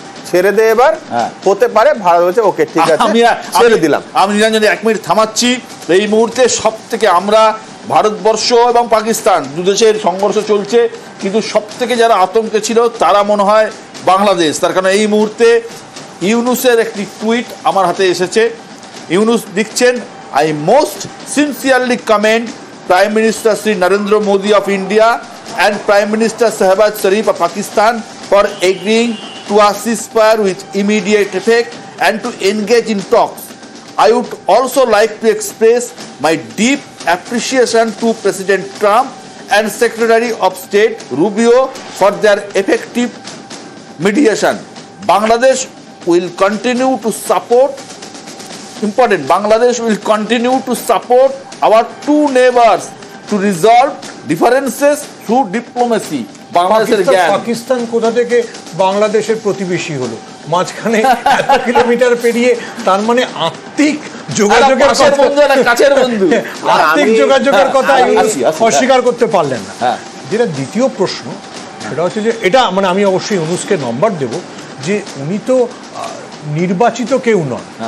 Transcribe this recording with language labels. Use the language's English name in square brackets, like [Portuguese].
[Bangla] ছেড়ে দে এবার, হতে পারে ভারত বলছে ওকে ঠিক আছে ছেড়ে দিলাম। আমি নিরঞ্জন 1 মিনিট থামাচ্ছি। এই মুহূর্তে সব থেকে আমরা ভারতবর্ষ এবং পাকিস্তান দুদেশের সংঘর্ষ চলছে, কিন্তু সব থেকে যারা আতঙ্কে ছিল তারা মনে হয় বাংলাদেশ। তার কারণ এই মুহূর্তে ইউনুসের একটি টুইট আমার হাতে এসেছে। ইউনুস লিখছেন, [English] I most sincerely commend Prime Minister Sri Narendra Modi of India and Prime Minister Shehbaz Sharif of Pakistan for agreeing to a ceasefire with immediate effect and to engage in talks. I would also like to express my deep appreciation to President Trump and Secretary of State Rubio for their effective mediation. Bangladesh will continue to support, important, Bangladesh will continue to support our two neighbors to resolve differences through diplomacy. [Bangla] বাংলাদেশের জ্ঞান। পাকিস্তান কোথা থেকে বাংলাদেশের প্রতিবেশী হলো? মাঝখানে 1 kilometre পেরিয়ে, তার মানে আত্মিক যোগাযোগের কাছের বন্ধু, আত্মিক যোগাযোগের কথা অস্বীকার করতে পারলেন না। যেটা দ্বিতীয় প্রশ্ন, সেটা হচ্ছে যে এটা মানে আমি অবশ্যই ইউনুসকে নম্বর দেব যে উনি তো নির্বাচিত কেউ নন।